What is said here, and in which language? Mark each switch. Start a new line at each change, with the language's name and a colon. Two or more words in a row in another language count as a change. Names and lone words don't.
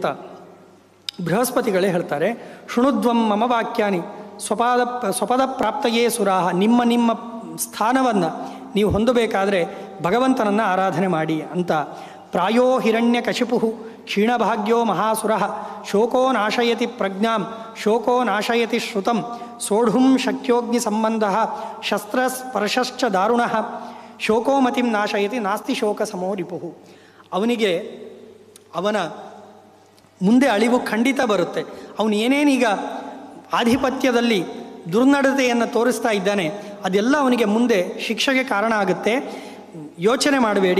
Kannada: ಬೃಹಸ್ಪತಿಗಳೇ ಹೇಳ್ತಾರೆ,
Sanskrit: ಶೃಣುಧ್ವಂ ಮಮ ವಾಕ್ಯಾನಿ ಸ್ವಪದ ಪ್ರಾಪ್ತಯೇ ಸುರಾಹ.
Kannada: ನಿಮ್ಮ ನಿಮ್ಮ ಸ್ಥಾನವನ್ನು ನೀವು ಹೊಂದಬೇಕಾದ್ರೆ ಭಗವಂತನನ್ನು ಆರಾಧನೆ ಮಾಡಿ ಅಂತ.
Sanskrit: ಪ್ರಾಯೋ ಹಿರಣ್ಯಕಶಿಪು ಕ್ಷೀಣಭಾಗ್ಯೋ ಮಹಾಸುರಃ ಶೋಕೋ ನಾಶಯತಿ ಪ್ರಜ್ಞಾಂ ಶೋಕೋ ನಾಶಯತಿ ಶ್ರುತಂ ಸೋಢುಂ ಶಕ್ಯೋಗ್ನಿ ಸಂಬಂಧಃ ಶಸ್ತ್ರಸ್ಪರ್ಶಶ್ಚ ದಾರುಣಃ ಶೋಕೋಮತಿಂ ನಾಶಯತಿ ನಾಸ್ತಿ ಶೋಕ ಸಮೋ ರಿಪುಃ.
Kannada: ಅವನಿಗೆ ಅವನ ಮುಂದೆ ಅಳಿವು ಖಂಡಿತ ಬರುತ್ತೆ. ಅವನು ಏನೇನೀಗ ಆಧಿಪತ್ಯದಲ್ಲಿ ದುರ್ನಡತೆಯನ್ನು ತೋರಿಸ್ತಾ ಇದ್ದಾನೆ ಅದೆಲ್ಲ ಅವನಿಗೆ ಮುಂದೆ ಶಿಕ್ಷೆಗೆ ಕಾರಣ ಆಗುತ್ತೆ. ಯೋಚನೆ ಮಾಡಬೇಡಿ.